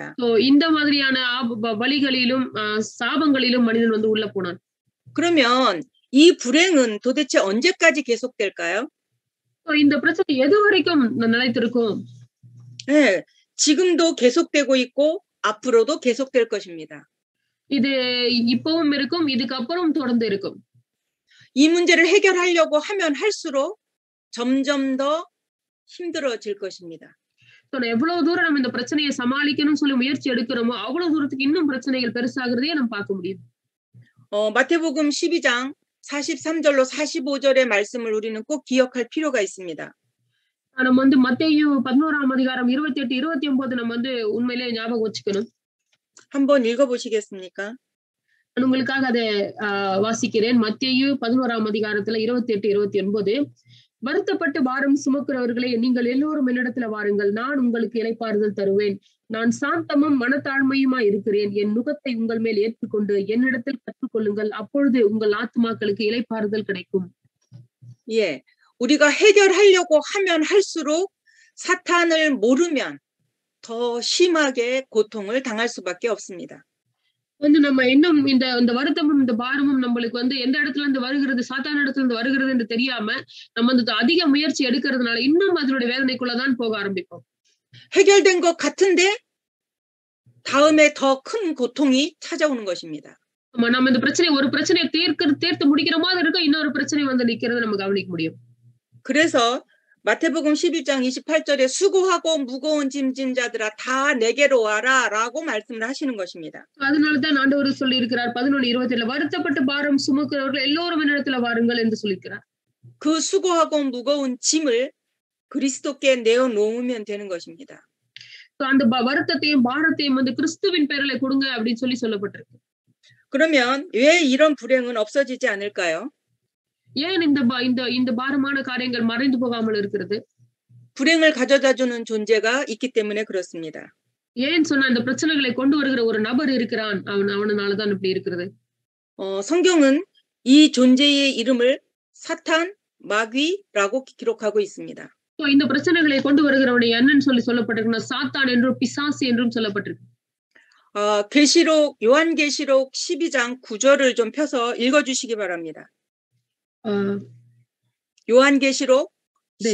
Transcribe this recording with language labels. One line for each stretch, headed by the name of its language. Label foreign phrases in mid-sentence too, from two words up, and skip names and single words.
Tamil: இந்த மாதிரியான வலிகளிலும் சாபங்களிலும் மனிதன் வந்து உள்ள போனான்.
Korean: 그러면 이 불행은 도대체 언제까지 계속될까요?
Tamil: இந்த பிரச்சனை எது வரைக்கும் நிலைத்திருக்கும்?
Korean: 네, 지금도 계속되고 있고 앞으로도 계속될 것입니다.
Tamil: இது இப்பவும் இருக்கும், இதுக்கு அப்புறம் தொடர்ந்து இருக்கும்.
Korean: 이 문제를 해결하려고 하면 할수록 점점 더 힘들어질 것입니다.
Tamil: எவ்வளவு தூரம் நம்ம இந்த பிரச்சனையை சமாளிக்கணும்னு சொல்லி முயற்சி எடுக்கிறோமோ அவ்வளவு தூரத்துக்கு இன்னும் பிரச்சனைகள் பெருசாகிறதே நம்ம பார்க்க முடியும்.
Korean: 마태복음 12장 43절로 45절의 말씀을 우리는 꼭 기억할 필요가 있습니다.
Tamil: நம்ம வந்து மத்தேயு 11ஆம் அதிகாரம் 28, 29 நம்ம வந்து உண்மையிலேயே ஞாபகம் வச்சுக்கணும்.
Korean: 한번 읽어보시겠습니까?
Tamil: நான் உங்களுக்காக அதை வாசிக்கிறேன். மத்தேயு 11ஆம் அதிகாரத்துல 28, 29. வருத்தப்பட்டு பாரம் சுமக்கிறவர்களே நீங்கள் எல்லோரும் என்னிடத்துல வாருங்கள், நான் உங்களுக்கு இளைப்பாறுதல் தருவேன். நான் சாந்தமும் மனத்தாழ்மையுமா இருக்கிறேன். என் நுகத்தை உங்கள் மேல் ஏற்றுக்கொண்டு என்னிடத்தில் கற்றுக்கொள்ளுங்கள், அப்பொழுது உங்கள் ஆத்மாக்களுக்கு இளைப்பாறுதல் கிடைக்கும்.
Korean: 예, 우리가 해결하려고 하면 할수록 사탄을 모르면 더 심하게 고통을 당할 수밖에 없습니다.
Tamil: வந்து நம்ம இன்னும் இந்த வருத்தமும் இந்த பாரமும் நம்மளுக்கு வந்து எந்த இடத்துல இருந்து வருகிறது, சாத்தான இடத்துல இருந்து வருகிறது என்று தெரியாம நம்ம வந்து அதிக முயற்சி எடுக்கிறதுனால இன்னும் அதனுடைய வேதனைக்குள்ளதான் போக ஆரம்பிப்போம்.
Korean: 해결된 것 같은데 다음에 더 큰 고통이 찾아오는 것입니다.
Tamil: நம்ம இந்த ஒரு பிரச்சனையை தீர்த்து முடிக்கிற மாதிரி இருக்கும், இன்னொரு பிரச்சனை வந்து நிக்கிறத நம்ம கவனிக்க முடியும்.
Korean: 그래서 마태복음 11장 28절에 수고하고 무거운 짐진 자들아 다 내게로 와라라고 말씀을 하시는 것입니다.
Tamil: அதனாலதான் ஆண்டவர் சொல்லி இருக்கிறார் 11:27 வருத்தப்பட்டு பாரம் சுமக்கிறவர்கள் எல்லோரும் என்னிடத்துல வாருங்கள் என்று சொல்லியிருக்கிறார்.
Korean: 그 수고하고 무거운 짐을 그리스도께 내어 놓으면 되는 것입니다.
Tamil: அந்த வருத்தத்தையும் பாரத்தையும் வந்து கிறிஸ்துவின் பேரிலே கொடுங்க அப்படின்னு சொல்லப்பட்டிருக்கு.
Korean: 그러면 왜 이런 불행은 없어지지 않을까요?
Tamil: ஏன் இந்த பாரமான காரியங்கள் மறைந்து போகாமல் இருக்கிறது?
Korean: 불행을 가져다 주는 존재가 있기 때문에 그렇습니다.
Tamil: ஏன் சொன்னா இந்த பிரச்சனைகளை கொண்டு வருகிற ஒரு நபர் இருக்கிறான், அவனாலதான் இப்படி இருக்கிறது.
Korean: 성경은 이 존재의 이름을 사탄, 마귀라고 기록하고 있습니다.
Tamil: இந்த பிரச்சனைகளை கொண்டு வருகிறவனை என்னன்னு சொல்லப்பட்டிருக்குன்னா சாத்தான் என்றும் பிசாசு என்றும் சொல்லப்பட்டிருக்கு.
Korean: 요한계시록 12장 9절을 좀 펴서 읽어주시기 바랍니다. 요한계시록 네.